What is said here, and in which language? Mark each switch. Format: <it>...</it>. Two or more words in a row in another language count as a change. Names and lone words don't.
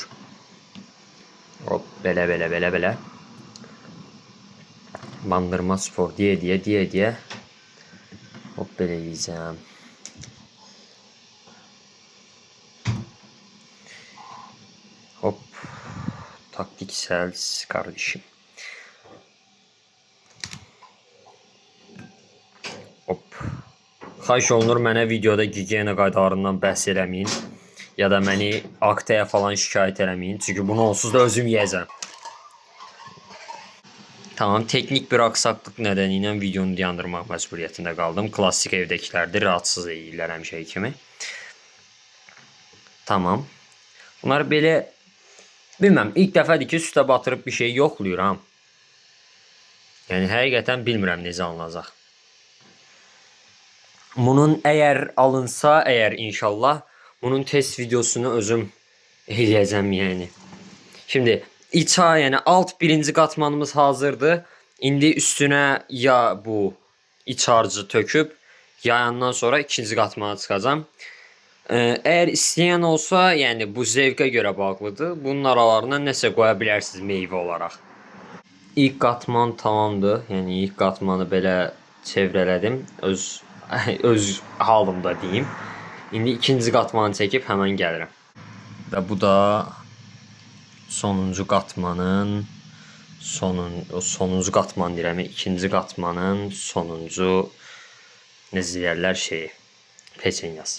<tr>Hop belə. Bandırma spor diye. Hop belə yiyeceğim. Hop. Taktiksel kardeşim. Hop.</tr> <az>Xahiş olunur mənə videoda gigiyena qaydalarından bəhs eləməyin. Ya da məni aktaya falan şikayət eləməyin. Çünki bunu onsuz da özüm yiyəcəm. Tamam,</az> <tr>teknik bir aksaklık nedeniyle</tr> <az>videonu dayandırmaq məcburiyyətində qaldım. Klasik evdəkilərdir, rahatsız edirlər həmişə kimi. Tamam. Bunlar belə, bilməm, ilk dəfədir ki, sütə batırıb bir şey yoxluyuram. Yəni, həqiqətən bilmirəm necə alınacaq. Bunun əgər alınsa, inşallah, bunun test videosunu özüm eləyəcəm yəni.</az> <tr>Şimdi İç yani alt birinci katmanımız hazırdı. İndi üstüne ya bu iç harcı töküp yayandan sonra ikinci katmana çıkacağım. Eğer isteyen olsa, yani bu</tr> <az>zevqə görə bağlıdır. Bunun aralarına nəsə qoya bilərsiniz meyvə olaraq. İlk qatman tamamdır. Yəni ilk qatmanı belə çevrələdim. Öz halımda deyim. İndi ikinci qatmanı çəkib həmən gəlirəm. Və bu da sonuncu qatmanın sonuncu qatman deyirəm, ikinci qatmanın sonuncu necə deyirlər şeyi, peçenyası.</az>